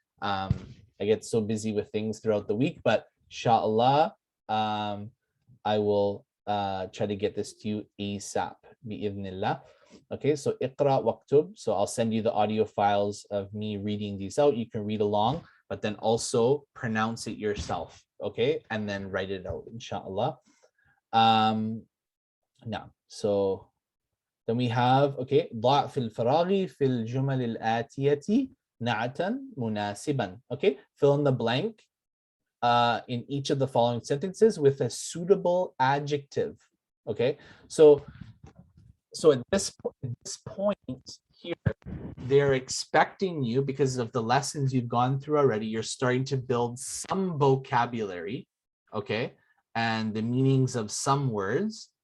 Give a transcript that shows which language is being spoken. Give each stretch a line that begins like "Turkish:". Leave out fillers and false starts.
English: I get so busy with things throughout the week, but inshallah, I will try to get this to you ASAP, bi'idhnillah. Okay, so
Arabic: iqra waktub.
English: So I'll send you the audio files of me reading these out. You can read along, but then also pronounce it yourself, okay? And then write it out, inshallah. Now, so then we have, okay,
Arabic: ضع في الفراغ في الجمل الآتية نعتا مناسبا.
English: Okay, fill in the blank in each of the following sentences with a suitable adjective. Okay, so at this point here, they're expecting you, because of the lessons you've gone through already, you're starting to build some vocabulary, okay, and the meanings of some words.